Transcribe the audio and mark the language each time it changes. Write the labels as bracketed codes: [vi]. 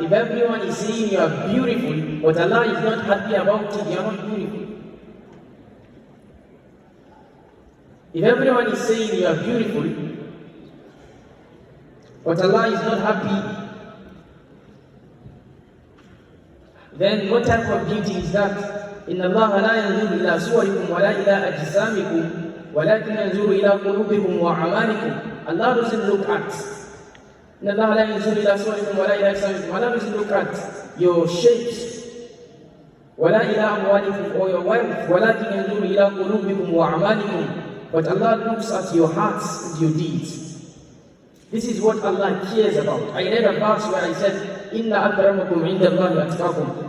[en] If everyone is saying you are beautiful, but Allah is not happy about it, you are not beautiful. If everyone is saying you are beautiful, but Allah is not happy, then what type of beauty is that? [ar] إن الله لا ينظر إلى صوركم ولا إلى أجسامكم ولكن ينظر إلى قلوبكم وأعمالكم. [en] Allah doesn't look at. [ar] إن الله لا ينظر إلى صوركم ولا إلى أجسامكم. [en] Allah doesn't look at your shapes [ar] ولا إلى أموالكم [en] or your wealth [ar] ولكن ينظر إلى قلوبكم وأعمالكم. [en] But Allah looks at your hearts and your deeds. This is what Allah cares about. I read a verse where I said, [ar] Inna akramakum inda Allahi atqakum.